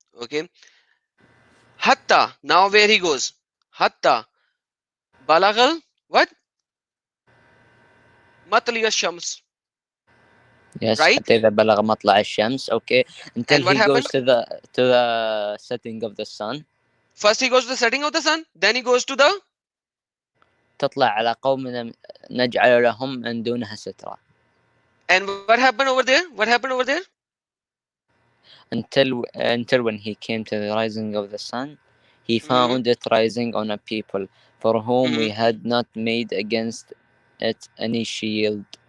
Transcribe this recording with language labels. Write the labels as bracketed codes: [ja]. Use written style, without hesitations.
[en] Okay. Hatta. Now where he goes? Hatta. Balagal. What? [ar] Matliya Shams. [en] Yes, Right? [ar] حتى إذا بلغ مطلع الشمس. [en] Okay, until And what he goes happened? to the setting of the sun. First he goes to the setting of the sun. Then he goes to the. [ar] تطلع على قوم نجعل لهم من دونها سترا. [en] And what happened over there? What happened over there? Until when he came to the rising of the sun, he found it rising on a people for whom we had not made against it any shield.